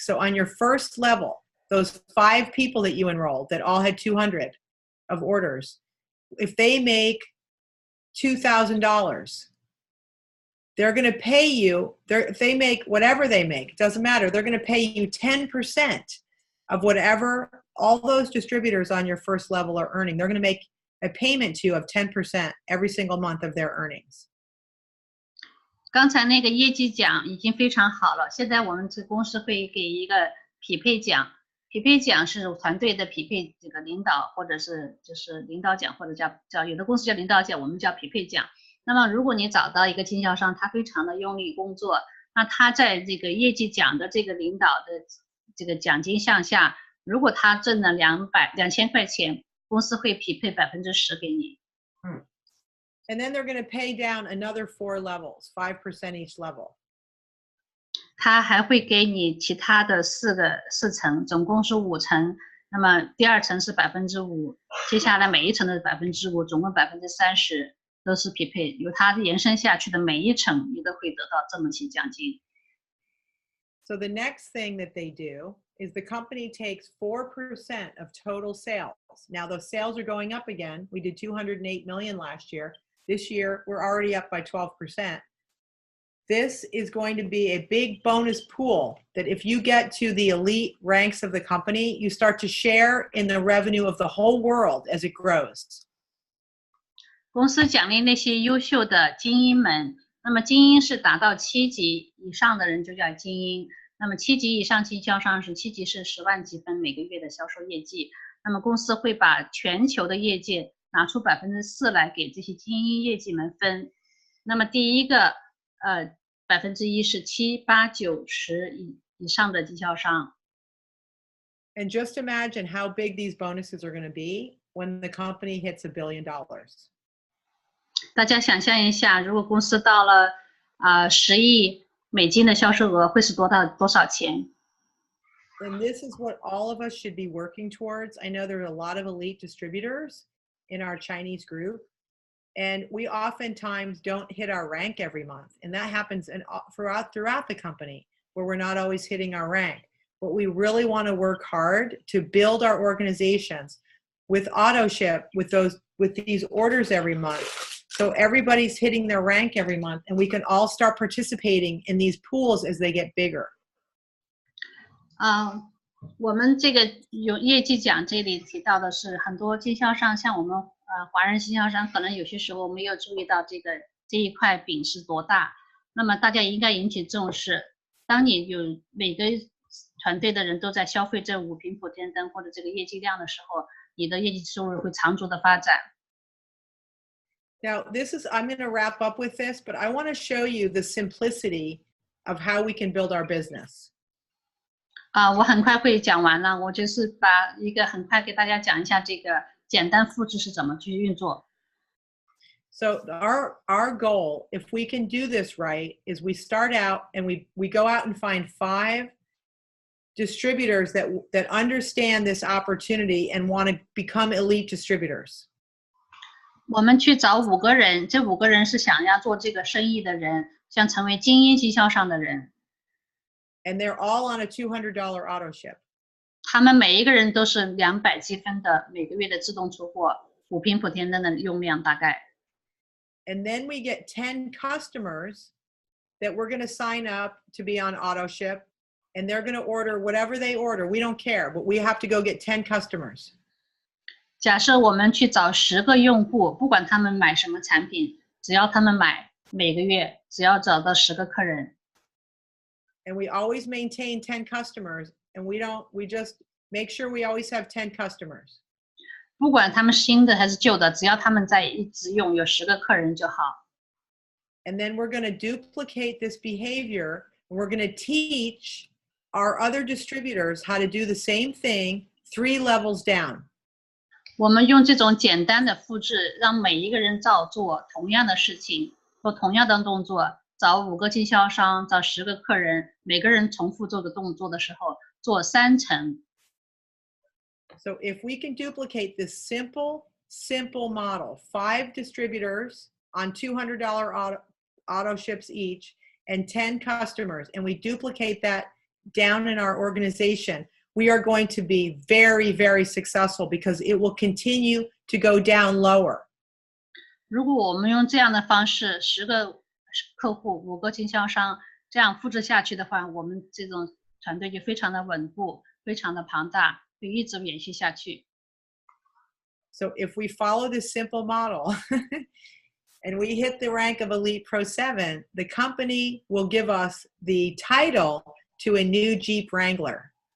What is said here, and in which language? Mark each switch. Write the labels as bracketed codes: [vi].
[en] So on your first level, those 5 people that you enrolled that all had 200 of orders, if they make $2,000, they're going to pay you, if they make whatever they make, it doesn't matter, they're going to pay you 10% of whatever all those distributors on your first level are earning. They're going to make a payment to you of 10% every single month of their earnings. [zh] 刚才那个业绩奖已经非常好了，现在我们这公司会给一个匹配奖，匹配奖是团队的匹配这个领导，或者是就是领导奖，或者叫有的公司叫领导奖，我们叫匹配奖。那么如果你找到一个经销商，他非常的用力工作，那他在这个业绩奖的这个领导的这个奖金项下，如果他挣了2000块钱，公司会匹配10%给你。 [en] And then they're going to pay down another 4 levels, 5% each level. [zh] 他还会给你其他的4层，总共是5层，那么第二层是5%，接下来每一层的5%，总共30%都是匹配，由它延伸下去的每一层，你都会得到这么些奖金。 [en] So the next thing that they do is the company takes 4% of total sales. Now those sales are going up again. We did 208 million last year. This year, we're already up by 12%. This is going to be a big bonus pool that if you get to the elite ranks of the company, you start to share in the revenue of the whole world as it grows. [zh] 公司奖励那些优秀的精英们，那么精英是达到7级以上的人就叫精英，那么7级以上经销商是7级是10万积分每个月的销售业绩，那么公司会把全球的业绩拿出4%来给这些精英业绩们分，那么第一个1%是7、8、9、10以上的经销商。 [en] And just imagine how big these bonuses are going to be when the company hits $1 billion. [zh] 大家想象一下，如果公司到了10亿美金的销售额，会是多少钱？ [en] And this is what all of us should be working towards. I know there are a lot of elite distributors in our Chinese group, and we oftentimes don't hit our rank every month. And that happens throughout the company where we're not always hitting our rank. But we really want to work hard to build our organizations with auto ship, with these orders every month. So everybody's hitting their rank every month, and we can all start participating in these pools as they get bigger. [zh] 我们这个有业绩奖这里提到的是很多经销商，像我们华人经销商，可能有些时候没有注意到这一块饼是多大。那么大家应该引起重视。当你有每个团队的人都在消费这5瓶普天灯或者这个业绩量的时候，你的业绩收入会长足的发展。 [en] Now, I'm going to wrap up with this, but I want to show you the simplicity of how we can build our business. [zh] 我很快会讲完了，我就是很快给大家讲一下这个简单复制是怎么去运作。 [en] So our goal, if we can do this right, is we start out and we go out and find 5 distributors that understand this opportunity and want to become elite distributors. [zh] 我们去找5个人，这5个人是想要做这个生意的人，想成为精英经销商的人。 [en] And they're all on a $200 auto ship. [zh] 他们每一个人都是200积分的每个月的自动出货，5瓶普天灯的用量大概。 [en] And then we get 10 customers that we're going to sign up to be on auto ship, and they're going to order whatever they order. We don't care, but we have to go get 10 customers. [zh] 假设我们去找10个用户，不管他们买什么产品，只要他们买，每个月只要找到10个客人。 [en] And we always maintain 10 customers, and we just make sure we always have 10 customers. [zh] 不管他们新的还是旧的，只要他们在一直用，有10个客人就好。 [en] And then we're going to duplicate this behavior, and we're going to teach our other distributors how to do the same thing 3 levels down. [zh] 我们用这种简单的复制，让每一个人照做同样的事情，做同样的动作，找5个经销商，找10个客人，每个人重复做的动作的时候，做3层。 [en] So if we can duplicate this simple model, 5 distributors on $200 auto ships each and 10 customers, and we duplicate that down in our organization, we are going to be very, very successful because it will continue to go down lower. [zh] 如果我们用这样的方式，10个客户，5个经销商，这样复制下去的话，我们这种团队就非常的稳固，非常的庞大，会一直延续下去。 [en] So if we follow this simple model and we hit the rank of Elite Pro7, the company will give us the title to a new Jeep Wrangler.